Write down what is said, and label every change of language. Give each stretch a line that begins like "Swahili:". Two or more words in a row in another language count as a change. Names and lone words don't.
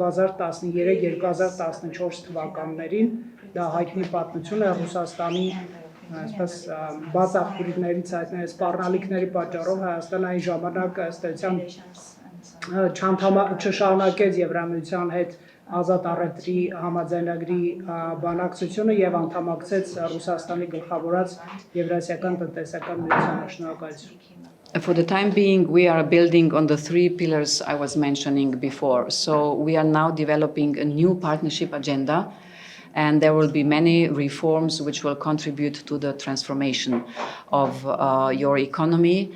Armenian: 2013-2014 թվականներին, դա հայտնի պատմություն է Ռուսաստանի այսպես բաց աղբյուրներից հայտնի սպառնալիքների պատճառով Հայաստանը այն ժամանակ ըստ էության չշարունակեց Եվրամիության հետ ազատ առևտրի համաձայնագրի բանակցությունը եւ անդամակցեց Ռուսաստանի գլխավորած Եվրասիական տնտեսական միությանը։ Շնորհակալություն։
English: For the time being, we are building on the 3 pillars I was mentioning before. So we are now developing a new partnership agenda, and there will be many reforms which will contribute to the transformation of your economy.